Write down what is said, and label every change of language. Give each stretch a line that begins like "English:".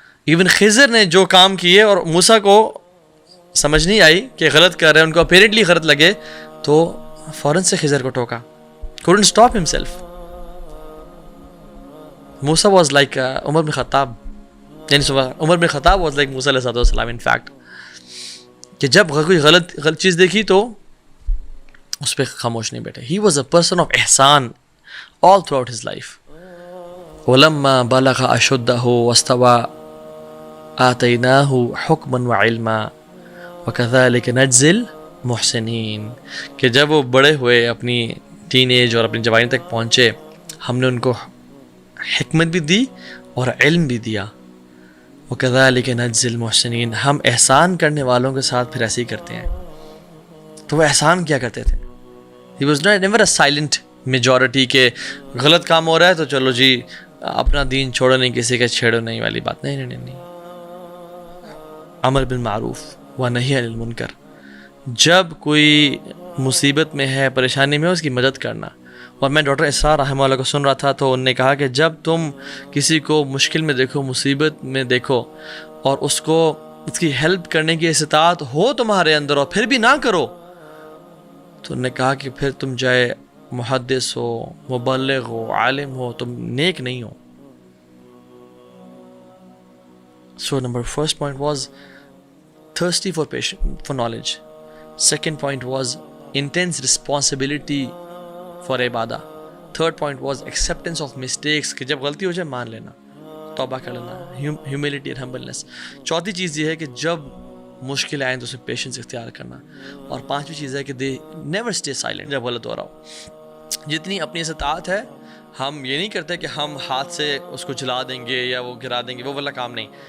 Urdu: Even خضر نے جو کام کیے اور موسیٰ کو سمجھ نہیں آئی کہ غلط کر رہے ہیں، ان کو اپیرنٹلی غلط لگے تو فوراً سے خضر کو ٹوکا.
English: couldn't stop himself.
Urdu: Musa
English: was like
Urdu: عمر بن خطاب، یعنی عمر بن خطاب
English: was like
Urdu: موسیٰ علیہ السلام
English: in fact،
Urdu: کہ جب کوئی غلط چیز دیکھی تو اس پہ خاموش نہیں بیٹھے.
English: He was a person of احسان all throughout his life.
Arabic: وَلَمَّا بَلَغَ أَشُدَّهُ وَاسْتَوَى آتیناہ حکما وعلما وکذالک نجزی المحسنین،
Urdu: کہ جب وہ بڑے ہوئے، اپنی ٹین ایج اور اپنی جوانی تک پہنچے، ہم نے ان کو حکمت بھی دی اور علم بھی دیا.
Arabic: وکذالک نجزی المحسنین،
Urdu: ہم احسان کرنے والوں کے ساتھ پھر ایسے ہی کرتے ہیں. تو وہ احسان کیا کرتے تھے.
English: He was never a silent majority
Urdu: کہ غلط کام ہو رہا ہے تو چلو جی اپنا دین چھوڑو نہیں، کسی کا چھیڑو نہیں والی بات. نہیں نہیں نہیں، امر بالمعروف و نہی عن المنکر. جب کوئی مصیبت میں ہے، پریشانی میں ہے، اس کی مدد کرنا. اور میں ڈاکٹر اسرار رحمہ اللہ کو سن رہا تھا تو انہوں نے کہا کہ جب تم کسی کو مشکل میں دیکھو، مصیبت میں دیکھو، اور اس کی ہیلپ کرنے کی استطاعت ہو تمہارے اندر اور پھر بھی نہ کرو، تو انہوں نے کہا کہ پھر تم چاہے محدث ہو، مبلغ ہو، عالم ہو، تم نیک نہیں ہو.
English: So first point was thirsty for knowledge. Second point was intense responsibility for ibadah. Third point was acceptance of mistakes
Urdu: کہ جب غلطی ہو جائے مان لینا، توبہ کر لینا،
English: humility and humbleness.
Urdu: چوتھی چیز یہ ہے کہ جب مشکل آئیں تو اس میں پیشنس اختیار کرنا. اور پانچویں چیز ہے کہ
English: they never stay silent
Urdu: جب غلط ہو رہا ہو. جتنی اپنی استطاعت ہے، ہم یہ نہیں کرتے کہ ہم ہاتھ سے اس کو جلا دیں گے یا وہ گرا دیں گے، وہ والا کام نہیں.